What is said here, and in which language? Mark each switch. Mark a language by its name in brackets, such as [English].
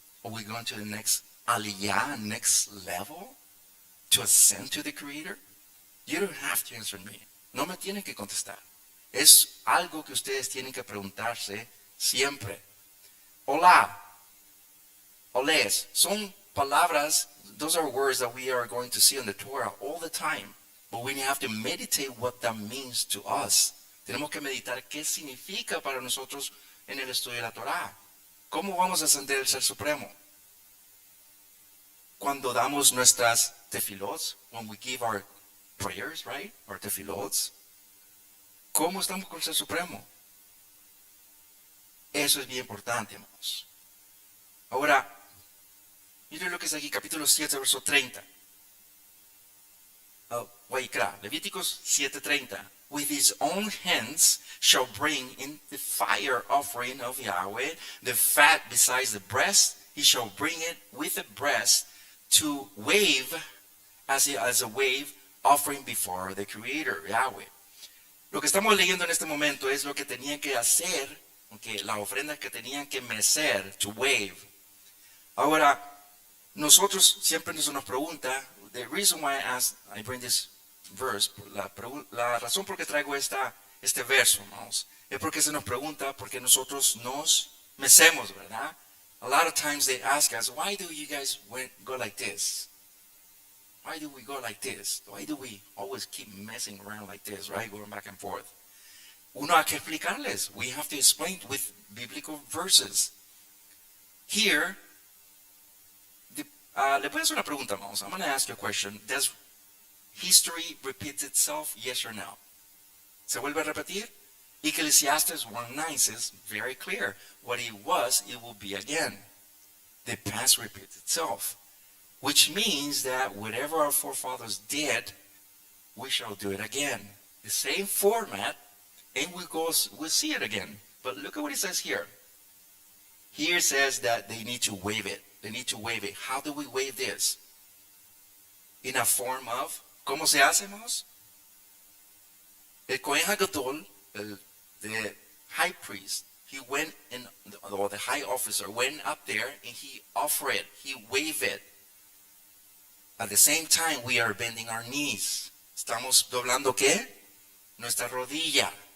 [English] Are we going to the next aliyah, next level to ascend to the Creator? You don't have to answer me. [Spanish] No me tienen que contestar. Es algo que ustedes tienen que preguntarse siempre. [English] Hola, oles, [Spanish] son palabras, [English] those are words that we are going to see in the Torah all the time. But we have to meditate what that means to us. [Spanish] Tenemos que meditar qué significa para nosotros en el estudio de la Torah. ¿Cómo vamos a ascender el Ser Supremo? Cuando damos nuestras tefilot, [English] when we give our prayers, right? Our tefilot. [Spanish] ¿Cómo estamos con el Ser Supremo? Eso es bien importante, hermanos. Ahora, miren lo que es aquí, capítulo 7, verso 30. Vaikra, Levíticos 7:30. [English] With his own hands shall bring in the fire offering of Yahweh, the fat besides the breast, he shall bring it with the breast to wave as a wave offering before the Creator, Yahweh. [Spanish] Lo que estamos leyendo en este momento es lo que tenían que hacer, la ofrenda que tenían que mecer, [English] to wave. [Spanish] Ahora, nosotros siempre nos pregunta, [English] the reason why I bring this verse, [Spanish] la razón por que traigo este verso, hermanos, es porque se nos pregunta, porque nosotros nos mecemos, ¿verdad? [English] A lot of times they ask us, why do you guys go like this? Why do we go like this? Why do we always keep messing around like this, right? Going back and forth. [Spanish] Uno hay que explicarles. [English] We have to explain with biblical verses. Here, [Spanish] le voy a hacer una pregunta, hermanos. [English] I'm going to ask you a question. Does history repeat itself? Yes or no? [Spanish] ¿Se vuelve a repetir? [English] Ecclesiastes 1:9 says, very clear, what it was, it will be again. The past repeats itself. Which means that whatever our forefathers did, we shall do it again. The same format, and we'll see it again. But look at what it says here. Here it says that they need to wave it. They need to wave it. How do we wave this? In a form of, [Spanish] ¿cómo se hace, hermanos? [English] El Kohen HaGadol, the high priest, he went in, or the high officer went up there and he offered it. He waved it. At the same time, we are bending our knees. [Spanish] ¿Estamos doblando qué? Nuestra rodilla.